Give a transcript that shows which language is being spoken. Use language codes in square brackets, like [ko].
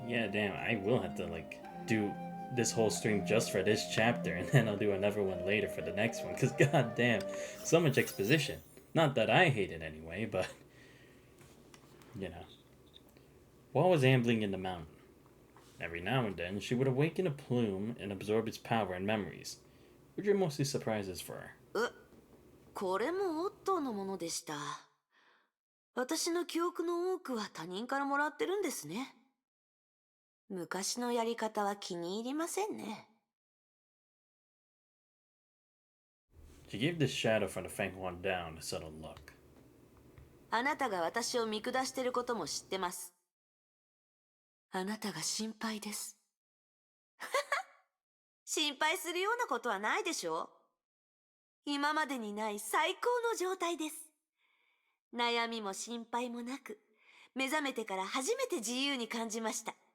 [en] Yeah, damn, I will have to like do this whole stream just for this chapter, and then I'll do another one later for the next one, because god damn, so much exposition. Not that I hate it anyway, but you know. While was ambling in the mountain, every now and then she would awaken a plume and absorb its power and memories, which are mostly surprises for her. [ja] これもオットーのものでした。私の記憶の多くは他人からもらってるんですね。昔のやり方は気に入りませんね。 [en] She gave the shadow from the Fang One down a subtle look. [ja] あなたが私を見下してることも知ってます。あなたが心配です。心配するようなことはないでしょう。今までにない最高の状態です。悩みも心配もなく、目覚めてから初めて自由に感じました。